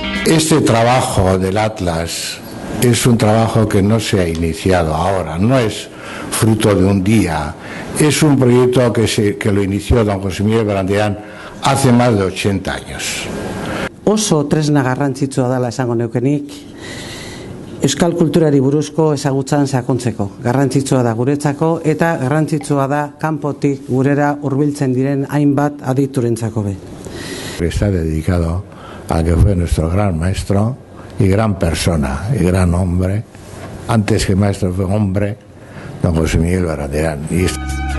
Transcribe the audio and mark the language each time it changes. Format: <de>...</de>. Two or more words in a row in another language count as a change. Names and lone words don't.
<es>Este trabajo del Atlas es un trabajo que no se ha iniciado ahora, no es fruto de un día, es un proyecto que lo inició don José Miguel Berandiaran hace más de 80 años.</es> <eu>Oso tresna garrantzitsua dela esango neukenik, euskal kulturari buruzko ezagutzan sakontzeko. Garrantzitsua da guretzako eta garrantzitsua da kanpotik gurera hurbiltzen diren hainbat aditurentzako be.</eu> <es>Está dedicado al que fue nuestro gran maestro y gran persona y gran hombre, antes que maestro fue hombre, don José Miguel Berandiaran.</es>